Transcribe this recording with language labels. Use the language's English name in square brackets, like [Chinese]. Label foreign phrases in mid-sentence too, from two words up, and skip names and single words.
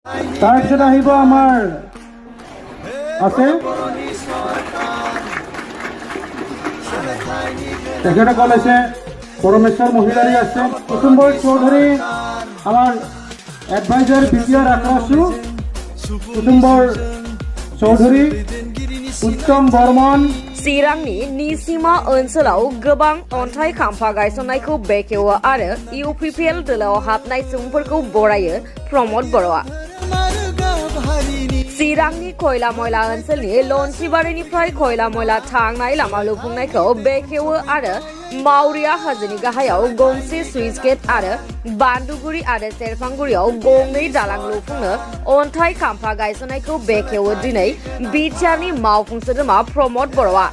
[Assamese] তাৰপিছত আহিব আমাৰ আছে তেখেতসকল আছে পৰমেশ্বৰ মহিলাৰী আছে কুসুম্বৰ চৌধুৰী আমাৰ এডভাইজাৰ বিটিআর আক্রাসু কুসুম্বৰ চৌধুৰী उत्तम बर्मन [Bodo] चिरांनि निसिमा ओनसोलाव गोबां अन्थाइ खाम्फा गायसननायखौ बेखेवो आरो इउपिपिएल दोलोआव हाबनाय सुबुंफोरखौ बरायो प्रमद बर'आ। चिरांनि खयला मयला ओनसोलनि लन्सिबारिनिफ्राय खयला मयला थांनाय लामा लुफुंनायखौ बेखेवो आरो मावरिया हाजोनि गाहायाव गंसे सुइस गेट आरो बान्दुगुरि आरो सेरफांगुरियाव गंनै दालां लुफुंनो अन्थाइ खाम्फा गायसननायखौ बेखेवो दिनै बिटिआरनि मावफुं सोद्रोमा प्रमद बर'आ।